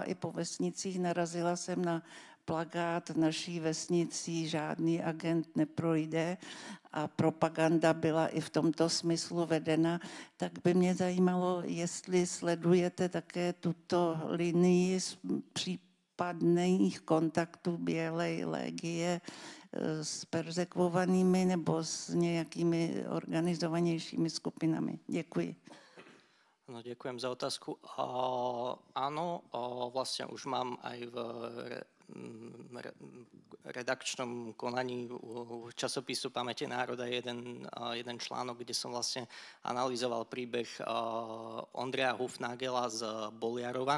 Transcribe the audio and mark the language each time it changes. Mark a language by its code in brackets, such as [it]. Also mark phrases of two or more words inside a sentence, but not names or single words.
[cs] i po vesnicích, narazila jsem na plakát v naší vesnici žádný agent neprojde a propaganda byla i v tomto smyslu vedena, tak by mě zajímalo, jestli sledujete také tuto linii případných kontaktů bělé légie s perzekvovanými nebo s nějakými organizovanějšími skupinami. Děkuji. No, [sk] ďakujem za otázku. Áno, vlastne už mám aj v redakčnom konaní v časopisu Pamäte národa jeden článok, kde som vlastne analyzoval príbeh Ondreja Hufnagela z Boliarova.